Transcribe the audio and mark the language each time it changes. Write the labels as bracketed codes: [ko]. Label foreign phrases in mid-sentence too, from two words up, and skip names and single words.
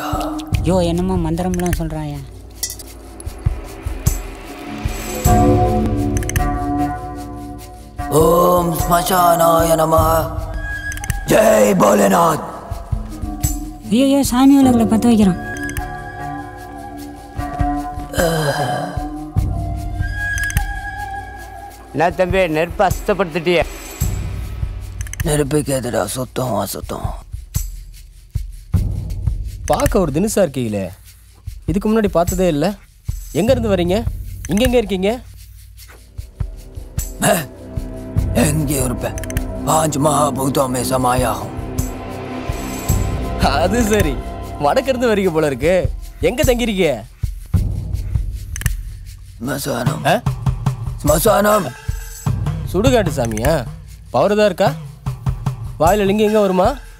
[ta] ஐயோ என்னமோ மந்திரம்லாம் சொல்கிறாயா. [sa] ओम स्मशानाय नमः. [hi] जय भोलेनाथ. [ta] ஐயோ சாமி உலகளை பற்ற வைக்கிறான். என்ன தம்பி நெருப்பு அசுத்தப்படுத்திட்டிய? நெருப்புக்கு எதிரா சுத்தம் அசுத்தம். பார்க்க ஒரு தினுசா இருக்கீங்களே, இதுக்கு முன்னாடி பார்த்ததே இல்லை. எங்கேருந்து வரீங்க? இங்கெங்கே இருக்கீங்க? எங்கே இருப்பேன்? [hi] 5 महाभूतों में समाया हूँ. [ta] அது சரி, வடக்கிருந்து வரீங்க போல இருக்கு. எங்க தங்கிருக்கீங்க? ஸ்மசானம். ஸ்மசானம். சுடுகாட்டு சாமியா? பவர் தான் இருக்கா? வாயில் லிங்கம் எங்கே வருமா?